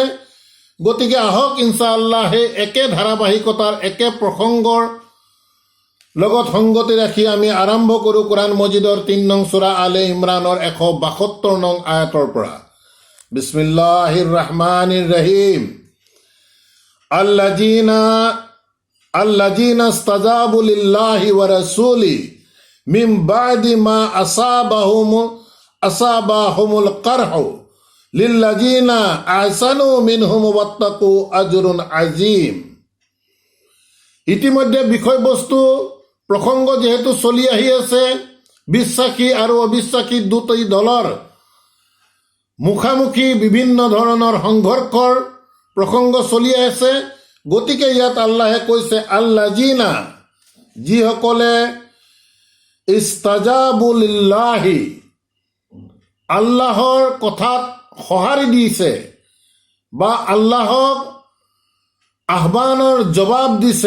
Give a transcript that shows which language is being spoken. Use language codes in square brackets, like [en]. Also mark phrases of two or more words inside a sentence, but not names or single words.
[as] গতিকে আহক ইনশাআল্লাহ একে ধাৰাবাহিকতাৰ একে প্ৰসংগৰ লগত সংগতি ৰাখি আমি আৰম্ভ কৰোঁ কোৰআন মজিদৰ ৩ নং সূৰা আলে ইমৰানৰ ১৭২ নং আয়াতৰ পৰা। [ar] بسم الله الرحمن الرحيم. الذين استجابوا لله والرسول من بعد ما أصابهم القرح للذين أحسنوا منهم واتقوا أجر عظيم. [as] ইতিমধ্যে বিষয়বস্তু প্ৰসংগ যেহেতু চলি আহি আছে, বিশ্বাসী আৰু অবিশ্বাসী দুটি দলৰ মুখামুখি বিভিন্ন ধৰণৰ সংঘৰ্ষৰ প্ৰসংগ চলি আছে। গতিকে ইয়াত আল্লাহে কৈছে আল্লাযীনা, যিসকলে [ar] استجابوا لله, [as] আল্লাহৰ কথাত সঁহাৰি দিছে বা আল্লাহক আহ্বানৰ জবাব দিছে।